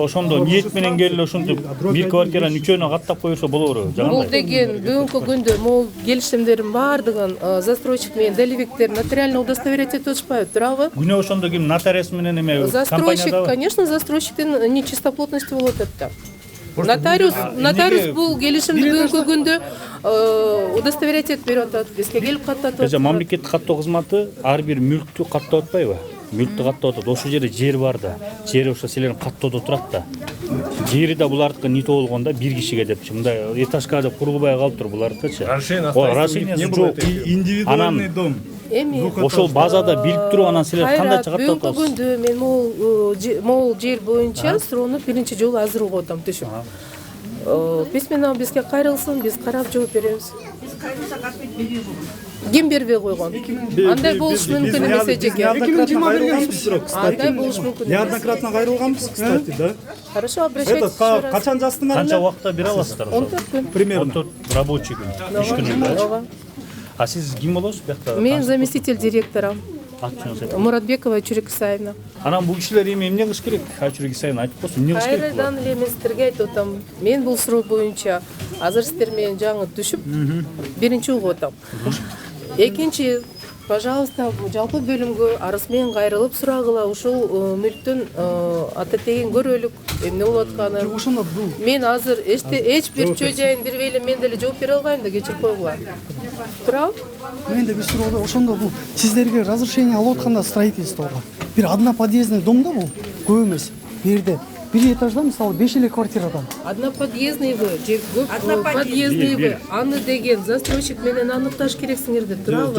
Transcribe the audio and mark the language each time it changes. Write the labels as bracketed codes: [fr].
[ky] Ошондо ниет менен келип ушинтип бир квартиранын үчөөнө каттап коюрса болобу? Бул деген бүгүнкү күндө могул келишимдердин баардыгын застройщик менен долевиктер нотариально удостоверять этип атышпайбы, туурабы? Күнөө ошондо ким нотариус менен эме застройщик, конечно, застройщиктин нечистоплотности болот да. Нотариус бул келишимди бүгүнкү күндө удостоверять этип берип атат. Бизге келип каттатып атат. Мамлекеттик каттоо кызматы ар бир мүлктү каттап атпайбы? Мүлктү каттап атат. Ошол жерде жер бар да. Жери ошо силердин каттоодо турат да. Жери да булардыкы не болгондо бир кишиге депчи. Мындай этажка деп курулбай калыптыр булардыкычы. [ru] Разрешение [ky] жок. [ru] Индивидуальный дом. [ky] Ошол базада билип туруп анан силер кандай чыгаттап атасыз? Бүгүнкү күндө мен могул жер боюнча суроону биринчи жолу азыр угуп атам түшүп. письменно бизге кайрылсын, биз карап жооп беребиз. Ким бербей койгон? Андай болуш мүмкүн эмес эжеке. Андай болуш мүмкүн эмес. Неоднократно кайрылганбыз, кстати, да? [ru] Хорошо, обращайтесь еще раз. [ky] Качан жаздыңар? Канча убакытта бере аласыздар? 14 күн. [ru] Примерно. [ky] 14 рабочий күн. Иш күнүндө. Ооба. А сиз ким болосуз бияқта? Мен заместитель директора Аты-жөнүңүз айтыңыз. Муратбекова Чурек Исаевна. Анан бул кишилер эми эмне кылыш керек? Чурек Исаевна айтып койсун, эмне кылыш керек? Кайрадан эле мен сиздерге айтып атам. Мен бул суроо боюнча азыр сиздер менен жаңы түшүп, биринчи угуп атам. Экинчи, пожалуйста, жалпы бөлүмгө арыз менен кайрылып сурагыла, ушул мүлктүн ата тегин көрөлүк, эмне болуп атканын. Ошондо бул Мен азыр эч бир чөө жайын бербей эле мен деле жооп бере албайм да, кечирип койгула. Туурабы? менде бир суроо бар. Ошондо бул сиздерге разрешение алып атканда строительствого бир одноподъездный домда бул көп эмес. Бул жерде бир этажда мисалы 5 эле квартирадан. Одноподъездныйбы же көп подъездныйбы? Аны деген застройщик менен аныкташ керексиңерди, туурабы?